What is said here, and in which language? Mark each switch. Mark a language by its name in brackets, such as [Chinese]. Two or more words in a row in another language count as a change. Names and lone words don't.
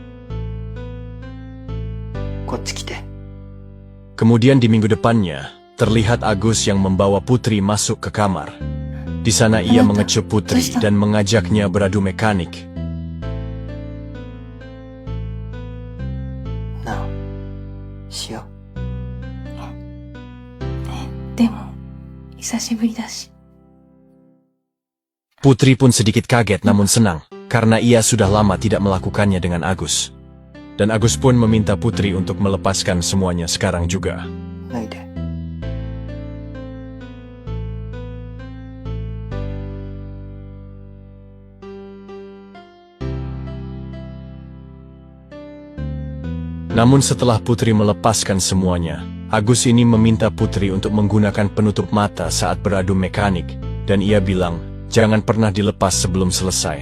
[Japanese] こっち来て。 [Indonesian] Kemudian di minggu depannya, terlihat Agus yang membawa Putri masuk ke kamar. Di sana ia mengecup Putri dan mengajaknya beradu mekanik. [Japanese] なあ、しよう。でも久しぶりだし。 [Indonesian] Putri pun sedikit kaget namun senang, karena ia sudah lama tidak melakukannya dengan Agus. Dan Agus pun meminta Putri untuk melepaskan semuanya sekarang juga. [Japanese] 脱いで。 [Indonesian] Namun setelah Putri melepaskan semuanya, Agus ini meminta Putri untuk menggunakan penutup mata saat beradu mekanik, dan ia bilang, jangan pernah dilepas sebelum selesai.